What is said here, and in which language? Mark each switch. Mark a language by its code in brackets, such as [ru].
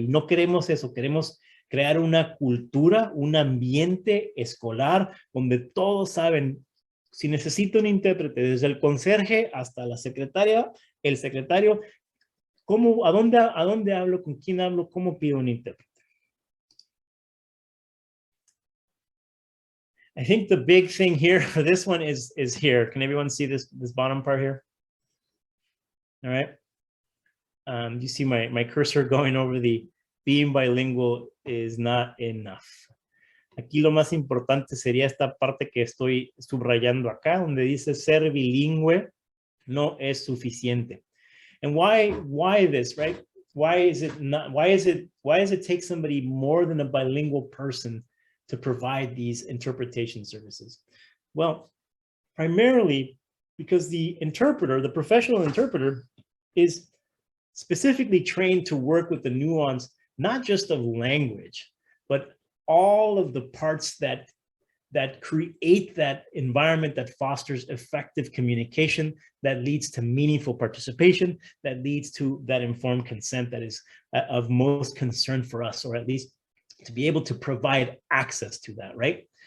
[es] Y no queremos eso, queremos crear una cultura, un ambiente escolar donde todos saben, si necesito un intérprete, desde el conserje hasta la secretaria, el secretario, ¿a dónde hablo? ¿Con quién hablo? ¿Cómo pido un intérprete? [en] I think the big thing here for this one is here. Can everyone see this bottom part here? All right. You see my cursor going over the being bilingual is not enough. [es] Aquí lo más importante sería esta parte que estoy subrayando acá, donde dice ser bilingüe no es suficiente. [en] And why this, right? Why does it take somebody more than a bilingual person to provide these interpretation services? Well, primarily because the interpreter, the professional interpreter, is specifically trained to work with the nuance, not just of language, but all of the parts that create that environment that fosters effective communication, that leads to meaningful participation, that leads to that informed consent that is of most concern for us, or at least to be able to provide access to that, right?